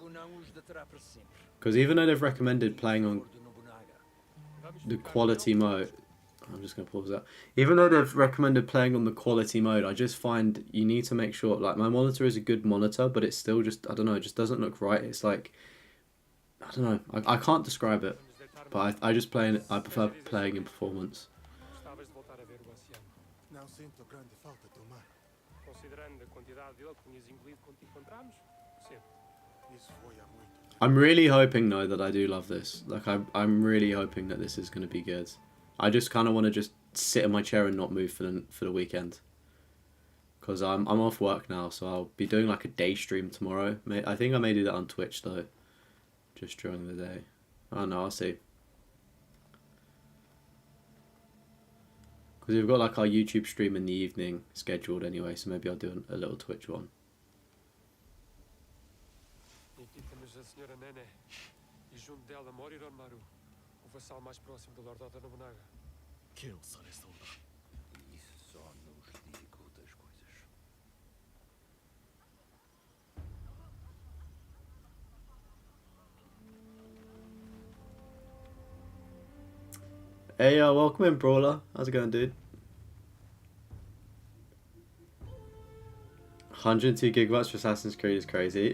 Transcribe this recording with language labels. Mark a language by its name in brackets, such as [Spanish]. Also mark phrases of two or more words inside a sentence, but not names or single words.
[English] Because even though they've recommended playing on the quality mode, I'm just gonna pause that. Even though they've recommended playing on the quality mode, I just find you need to make sure, like, my monitor is a good monitor, but it's still just, I don't know, it just doesn't look right. It's like, I don't know, I can't describe it, but I just play in, I prefer playing in performance. [Portuguese] Não sinto grande falta do mar. Considerando a quantidade de alcunhas em inglês quando te encontramos, sim. Isso foi há muito tempo. [English] I'm really hoping though that I do love this. Like I'm really hoping that this is going to be good. I just kind of want to just sit in my chair and not move for the weekend. Because I'm off work now, so I'll be doing like a day stream tomorrow. I think I may do that on Twitch though, just during the day. I don't know, I'll see. Because we've got like our YouTube stream in the evening scheduled anyway, so maybe I'll do a little Twitch one. [Portuguese] E aqui temos a senhora Nene. E junto dela Moriron Maru, o vassal mais próximo do Lord Oda Nobunaga. ケをされそうだ。 Isso só nos dificulta as coisas. [English] Hey, welcome in, Brawler. How's it going, dude? 102 gigabytes for Assassin's Creed is crazy.